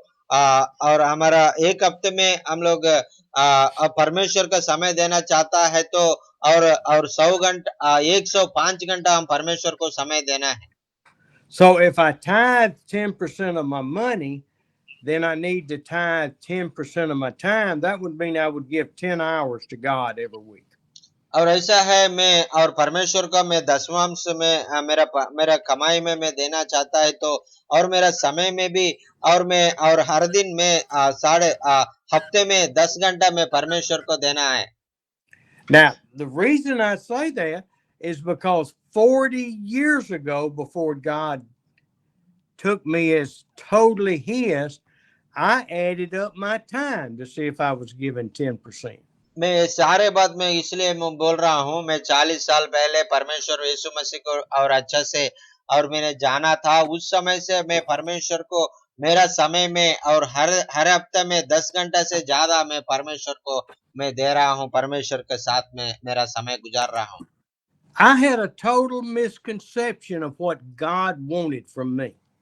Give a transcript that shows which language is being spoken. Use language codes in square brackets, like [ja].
[hi] और हमारा एक हफ्ते में हम लोग परमेश्वर का समय देना चाहता है तो और 100 घंटा 105 घंटा हम परमेश्वर को समय देना है। [en] So if I tithe 10% of my money, then I need to tithe 10% of my time. That would mean I would give 10 hours to God every week. [hi] और ऐसा है मैं और परमेश्वर का मैं दसवांश में मेरा कमाई में मैं देना चाहता है तो और मेरा समय में भी और मैं और हर दिन में हफ्ते में 10 घंटा मैं परमेश्वर को देना है। [en] Now, the reason I say that is because 40 years ago, before God took me as totally His, I added up my time to see if I was giving 10%. [hi] मैं ये सारे बात में इसलिए मैं बोल रहा हूँ, मैं 40 साल पहले परमेश्वर यीशु मसीह को और अच्छा से और मैंने जाना था। उस समय से मैं परमेश्वर को मेरा समय में और हर हफ्ते में 10 घंटा से ज्यादा मैं परमेश्वर को मैं दे रहा हूँ, परमेश्वर के साथ में मेरा समय गुजार रहा हूँ। [en] I had a total misconception of what God wanted from me.